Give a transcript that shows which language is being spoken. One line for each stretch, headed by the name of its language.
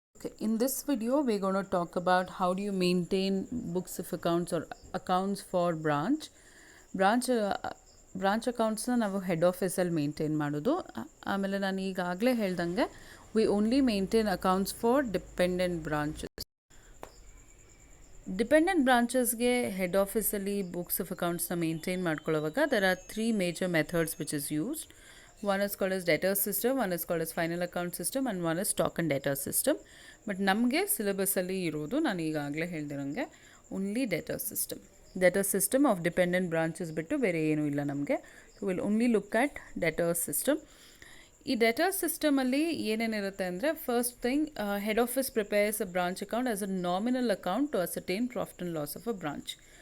English: Okay, in this video, we're going to talk about how do you maintain books of accounts or accounts for branch.
Kannada: Branch branch ಅಕೌಂಟ್ಸ್ನ ನಾವು head ಆಫೀಸಲ್ಲಿ maintain ಮಾಡೋದು. ಆಮೇಲೆ ನಾನು ಈಗಾಗಲೇ ಹೇಳ್ದಂಗೆ
English: We only maintain accounts for dependent branches.
Kannada: Dependent ಬ್ರಾಂಚಸ್ಗೆ head ಆಫೀಸಲ್ಲಿ books of ಅಕೌಂಟ್ಸ್ನ maintain ಮಾಡ್ಕೊಳ್ಳೋವಾಗ
English: There are 3 major methods which is used. One is called as debtor system, one is called as final account system, and one is stock and debtor system.
Kannada: But ನಮಗೆ ಸಿಲೆಬಸ್ಸಲ್ಲಿ ಇರೋದು ನಾನು ಈಗಾಗಲೇ ಹೇಳ್ದಿರಂಗೆ
English: only debtor system of dependent branches
Kannada: ಬಿಟ್ಟು ಬೇರೆ ಏನೂ ಇಲ್ಲ ನಮಗೆ.
English: So will only look at debtor system.
Kannada: ಈ ಡೆಟರ್ ಸಿಸ್ಟಮಲ್ಲಿ ಏನೇನಿರುತ್ತೆ ಅಂದರೆ,
English: First thing, head office prepares a branch account as a nominal account to ascertain profit and loss of a branch.